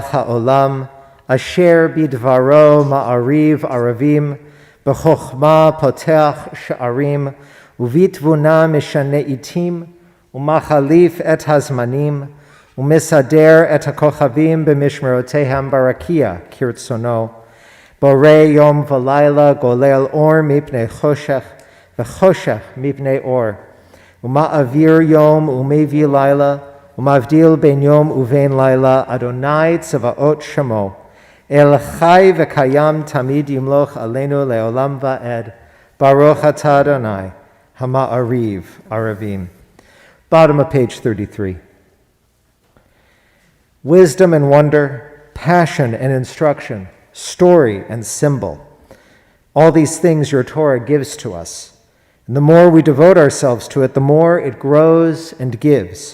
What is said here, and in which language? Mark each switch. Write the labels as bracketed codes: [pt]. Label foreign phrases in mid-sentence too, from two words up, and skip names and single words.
[he] העולם, אשר בדברו מעריב ערבים, בחכמה פותח שערים, ובתבונה משנה עתים, ומחליף את הזמנים, ומסדר את הכוכבים במשמרותיהם ברקיע כרצונו, בורא יום ולילה גולל אור מפני חושך, וחושך מפני אור, ומעביר יום ומביא לילה, ומבדיל בין יום ובין לילה, ה' צבאות שמו, אל חי וקיים תמיד ימלוך עלינו לעולם ועד, ברוך אתה ה', המעריב, ערבים. [en] Bottom of page 33. Wisdom and wonder, passion and instruction, story and symbol. All these things your Torah gives to us. And the more we devote ourselves to it, the more it grows and gives.